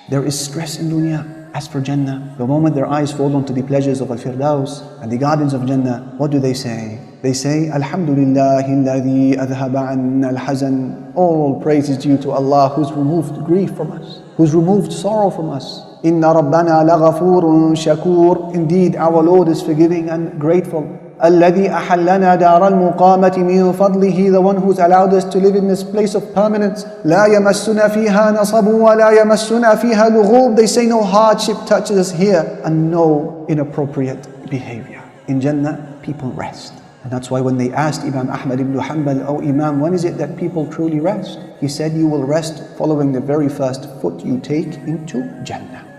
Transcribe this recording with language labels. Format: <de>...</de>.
<en>There is stress in dunya. As for Jannah, the moment their eyes fall onto the pleasures of Al-Firdaus and the gardens of Jannah, what do they say?</en> <ar>They say, Alhamdulillah alladhi adhaba anna al-hazan.</ar> <en>All praise is due to Allah who's removed grief from us, who's removed sorrow from us.</en> <ar>Inna rabbana laghafurun shakur.</ar> <en>Indeed, our Lord is forgiving and grateful.</en> <ar>الذي أحلنا دار المقامة من فضله.</ar> <en>The one who's allowed us to live in this place of permanence.</en> <ar>لا يمسنا فيها نصب ولا يمسنا فيها لغوب.</ar> <en>They say no hardship touches us here and no inappropriate behavior. In Jannah, people rest. And that's why when they asked Imam Ahmad ibn Hanbal, oh Imam, when is it that people truly rest? He said, you will rest following the very first foot you take into Jannah.</en>